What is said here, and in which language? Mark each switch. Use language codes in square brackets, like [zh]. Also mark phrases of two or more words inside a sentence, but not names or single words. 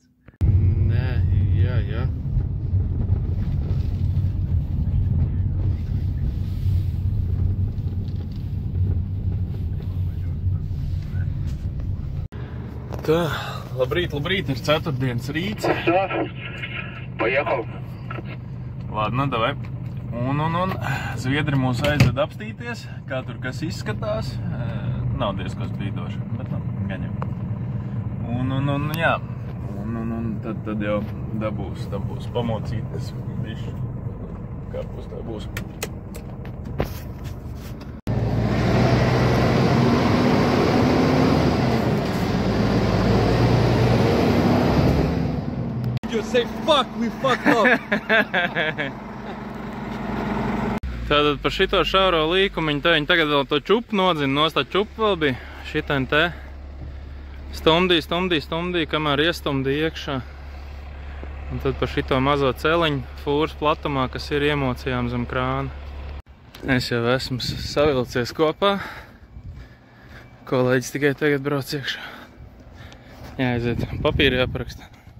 [lv] Nē, jā. Tā, labrīt, ir 4. rīts. [ru] Поехал. Ладно, davai. [lv] Un Zviedri mūs aizved apstīties, kā tur kas izskatās. Nav diezko spīdoši, bet gan jau. Un jā. Un tad jau dabūs pamocīties bišķi. Kā būs, tā būs. [en] You say fuck, we fucked up. [lv] Tātad par šito šauro līkumiņu, viņi tagad vēl to čupu nodzina, nost tā čupa vēl bija šitain te stumdīja, kamēr iestumdīja iekšā. Un tad par šito mazo celiņu fūras platumā, kas ir emocijām zem krāna. Es jau esmu savilcies kopā. Kolēģis tikai tagad brauc iekšā. Jāaiziet, papīri jāparaksta.